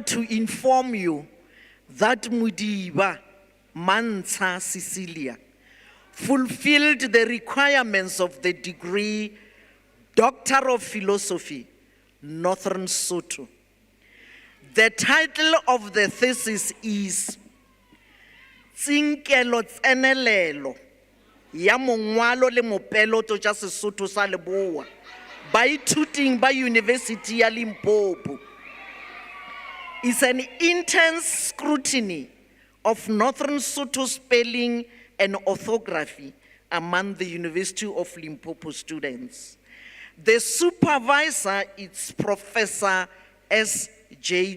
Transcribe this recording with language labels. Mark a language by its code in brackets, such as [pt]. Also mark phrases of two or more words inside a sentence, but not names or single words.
[en] to inform you that Mudiba Mansa Cecilia fulfilled the requirements of the degree Doctor of Philosophy, Northern Sotho. The title of the thesis is Tsinkelo Tsenelelo ya mongwalo le mopeloto tša Sesotho sa Leboa baithuting ba University ya Limpopo is an intense scrutiny of Northern Sotho spelling and orthography among the University of Limpopo students. The supervisor is Professor S.J.